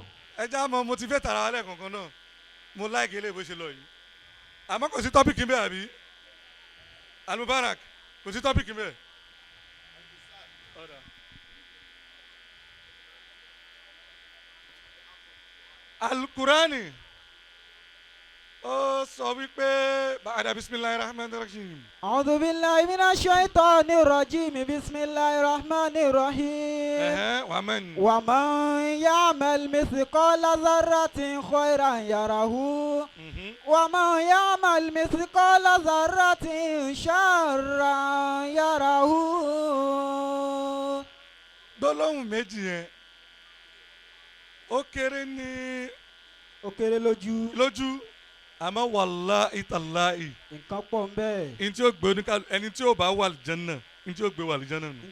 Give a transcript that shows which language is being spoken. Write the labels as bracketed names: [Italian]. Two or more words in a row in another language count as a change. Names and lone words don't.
[Yoruba] ẹ já mọ motivate ara wa lẹ́ẹ̀kọ̀ọ̀kan náà mo láìkẹ́ eléyìí bó ṣe lọ yìí àmọ́ kò sí tọ́pìkì bẹ́ẹ̀ àbí Al-Mubarak kò sí tọ́pìkì mẹ́ẹ̀. alukurani ó sọ wípé bàdà [Arabic] بسم الله الرحمن الرحيم. أعوذ بالله من الشيطان الرجيم بسم الله الرحمن الرحيم ومن يعمل مثقال ذرة خيرا يره ومن يعمل مثقال ذرة شرا يره. [Yoruba] gbólóhùn méjì yẹn ó kéré ní. ó kéré lójú. àmọ́ [Arabic] والله تالله. [Yoruba] nǹkan pọ̀ ń bẹ́ẹ̀. ẹni tí ó bá wà àlùjánnà ẹni tí ó gbé wà àlùjánnà nù.